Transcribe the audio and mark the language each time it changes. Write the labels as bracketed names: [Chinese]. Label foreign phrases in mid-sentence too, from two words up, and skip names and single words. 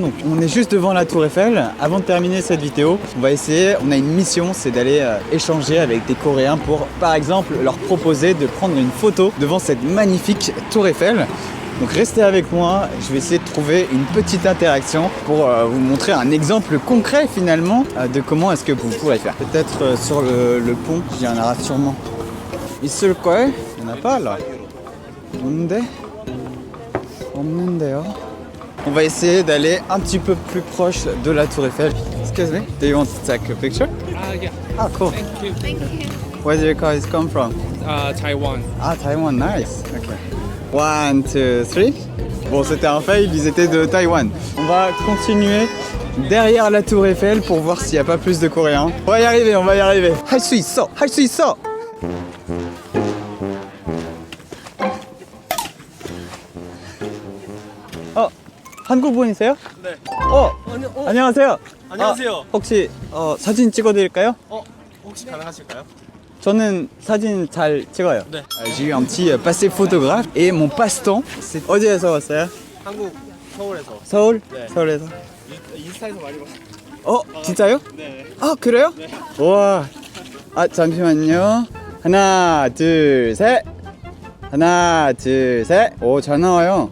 [French] Donc on est juste devant la Tour Eiffel. Avant de terminer cette vidéo, on va essayer, on a une mission, c'est d'aller échanger avec des Coréens pour par exemple leur proposer de prendre une photo devant cette magnifique Tour Eiffel. Donc restez avec moi, je vais essayer de trouver une petite interaction pour vous montrer un exemple concret finalement de comment est-ce que vous pourrez faire. Peut-être sur le pont, il y en aura sûrement. [Korean] 있을 걸? [French] Il n'y en a pas là. [Korean] 뭔데? 없는데요. [French] On va essayer d'aller un petit peu plus proche de la Tour Eiffel. [English] Excuse me, do you want to take a picture? Yeah. Ah, cool. Thank you. Where do you guys come from? Taiwan. Ah, Taiwan, nice. Ok. 1, 2, 3. [French] Bon, c'était un fail, ils étaient de Taïwan. On va continuer derrière la Tour Eiffel pour voir s'il n'y a pas plus de Coréens. On va y arriver, on va y arriver. [Korean] 할 수 있어, 할 수 있어. 한국 분이세요? 네. 안녕하세요. 안녕하세요. 혹시 사진 찍어드릴까요? 혹시 가능하실까요? 저는 사진 잘 찍어요. 네. [French] J'ai eu un petit passé photographe et mon passe-temps, c'est [Korean] 어디에서 왔어요? 한국 서울에서. 서울? 네. 서울에서. 인스타에서 많이 봤어요. 진짜요? 네. 아, 그래요? 네. 와. 잠시만요. 하나, 둘, 셋. 하나, 둘, 셋. 오, 잘 나와요.